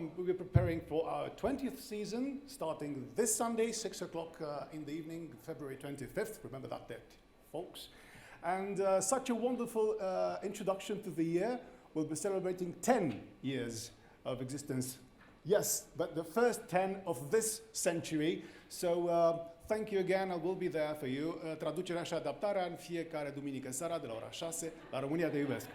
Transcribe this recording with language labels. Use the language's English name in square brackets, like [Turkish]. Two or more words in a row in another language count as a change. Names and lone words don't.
[English] We're preparing for our 20th season, starting this Sunday, 6 o'clock in the evening, February 25th. Remember that date, folks. And such a wonderful introduction to the year. We'll be celebrating 10 years of existence. Yes, but the first 10 of this century. So thank you again, I will be there for you. [Romanian] Traducerea și adaptarea în fiecare duminică seara de la ora 6 la România Te Iubesc.